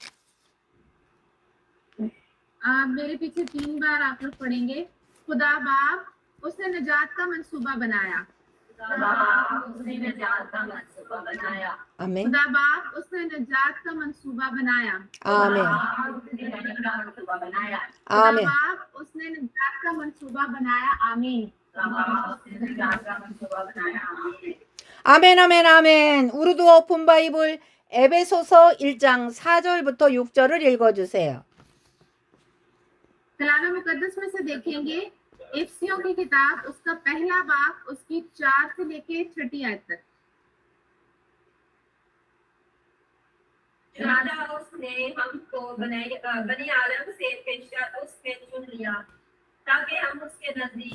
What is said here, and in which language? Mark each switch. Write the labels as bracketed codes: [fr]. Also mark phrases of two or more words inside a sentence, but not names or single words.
[ur] میرے پیچھے 3 بار آپ لوگ پڑھیں گے. خدا باپ اس نے نجات کا منصوبہ بنایا. اس نے نجات کا منصوبہ بنایا. [ko] 아멘. [ur] خدا باپ اس نے نجات کا منصوبہ بنایا. [ko] 아멘. [ur] اس نے نجات کا منصوبہ بنایا. खुदा [ko] 아멘. [ur] باپ اس نے نجات کا منصوبہ بنایا. आमीन। اس نے نجات کا منصوبہ بنایا. आमीन। [ko] 아멘, 아멘, 아멘. 우르두 [en] open Bible [ko] 에베소서 1장 4절부터 6절을 읽어주세요. [ur] کلام مقدس میں سے دیکھیں گے افسیوں کی کتاب اس کا پہلا باب اس کی 4 سے لے کے 6 آیت تک. راجا اس نے ہم کو بنی آدم سے پیشہ اس نے چن لیا تاکہ ہم اس کے نزدیک